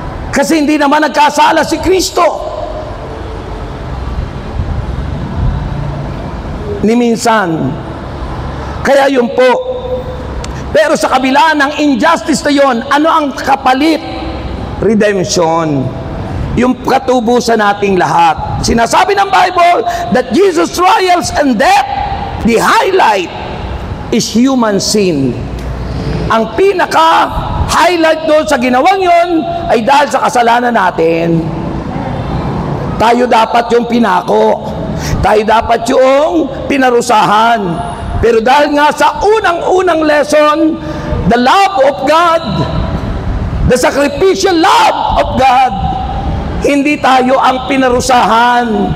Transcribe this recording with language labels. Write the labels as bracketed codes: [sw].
[tl] Kasi hindi naman nagkasala si Kristo. Ni minsan. Kaya yun po. Pero sa kabila ng injustice na yun, ano ang kapalit? Redemption. Yung katubusan nating lahat. Sinasabi ng [en] Bible that Jesus' trials and death, the highlight is human sin. [tl] Ang pinaka-highlight doon sa ginawang yun ay dahil sa kasalanan natin. Tayo dapat yung pinako. Tayo dapat yung pinarusahan. Pero dahil nga sa unang-unang lesson, [en] the love of God, [tl] the sacrificial love of God, hindi tayo ang pinarusahan.